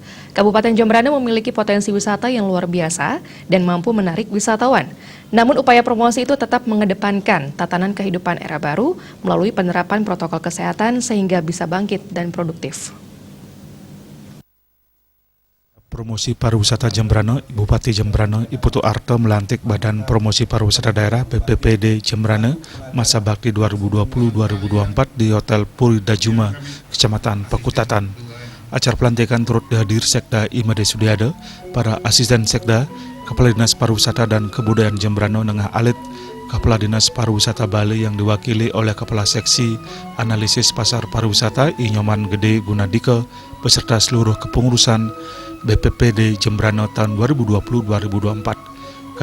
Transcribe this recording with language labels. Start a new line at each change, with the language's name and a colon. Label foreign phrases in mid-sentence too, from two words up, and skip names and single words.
Indonesian: Kabupaten Jembrana memiliki potensi wisata yang luar biasa dan mampu menarik wisatawan. Namun upaya promosi itu tetap mengedepankan tatanan kehidupan era baru melalui penerapan protokol kesehatan sehingga bisa bangkit dan produktif. Promosi Pariwisata Jembrana, Bupati Jembrana Iputu Arto melantik Badan Promosi Pariwisata Daerah BPPD Jembrana masa bakti 2020-2024 di Hotel Puri Dajuma, Kecamatan Pakutatan. Acara pelantikan turut dihadiri Sekda Imade Sudiade, para asisten Sekda, Kepala Dinas Pariwisata dan Kebudayaan Jembrana Nengah Alit, Kepala Dinas Pariwisata Bali yang diwakili oleh Kepala Seksi Analisis Pasar Pariwisata Inyoman Gede Gunadike beserta seluruh kepengurusan BPPD Jembrana tahun 2020-2024.